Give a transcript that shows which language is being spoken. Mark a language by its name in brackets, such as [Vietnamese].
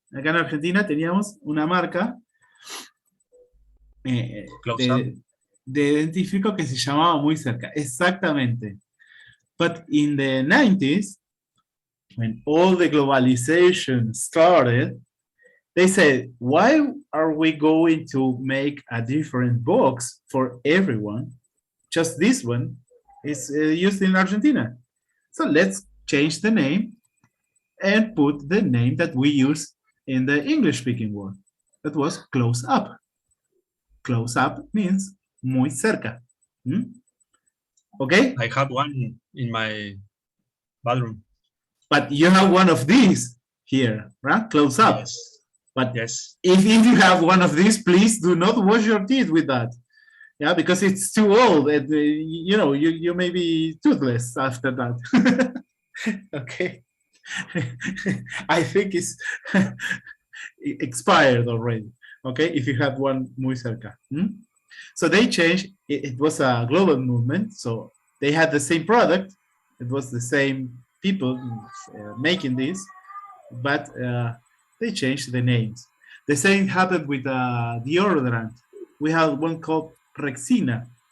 [Spanish] Acá en Argentina teníamos una marca de identifico que se llamaba Muy Cerca. Exactamente. [English] But in the 90s, when all the globalization started, they said, why are we going to make a different box for everyone? Just this one is used in Argentina. So let's change the name and put the name that we use in the English-speaking world. That was close up. Close up means [Spanish] muy cerca. [English] Okay? I have one in my bathroom. But you have one of these here, right? Close up. Yes. But Yes. if you have one of these, please do not wash your teeth with that. Yeah, because it's too old and you know, you may be toothless after that. Okay. I think it's expired already. Okay, if you have one [Spanish] muy cerca. [English] So they changed, it was a global movement, so they had the same product, it was the same people making this, but they changed the names. The same happened with deodorant. We have one called Rexina.